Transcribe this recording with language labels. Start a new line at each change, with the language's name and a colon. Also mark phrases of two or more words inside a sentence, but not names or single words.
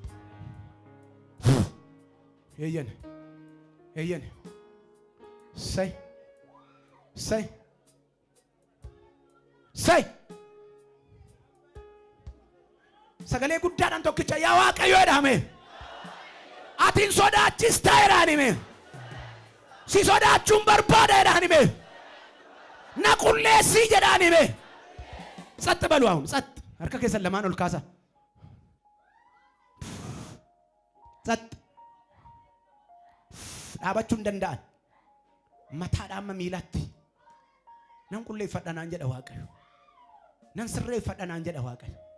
Oromo: eeyyan say sagalee guddaadhaan tokkicha yaa Waaqayyo jedhame atiin sodaachista jedhaanime si sodaachuun barbaada jedhaanime na qulleessii jedhaanime
Amharic: ጸጥ በሉ አሁን ጸጥ
Oromo: harka keessan lamaan ol kaasa ጸጥ dhaabachuu hin danda'an mataadhaan miilatti nan qulleeffadhanaan jedha Waaqayyo nan sirreeffadhanaan jedha Waaqayyo